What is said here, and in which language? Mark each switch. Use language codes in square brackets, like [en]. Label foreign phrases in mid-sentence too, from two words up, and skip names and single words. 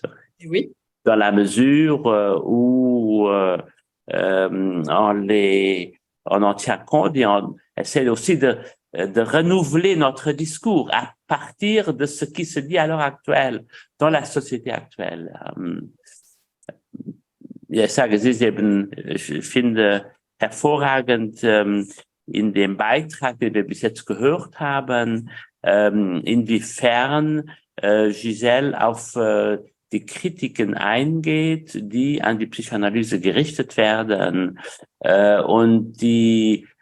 [fr] Oui. Dans la mesure où on en tient compte et on essaie aussi de renouveler notre discours à partir de ce qui se dit à l'heure actuelle, dans la société actuelle. [de] Ich sage, es ist eben, ich finde hervorragend in dem Beitrag, den wir bis jetzt gehört haben, inwiefern Gisèle auf die Kritiken eingeht, die an die Psychoanalyse gerichtet werden und die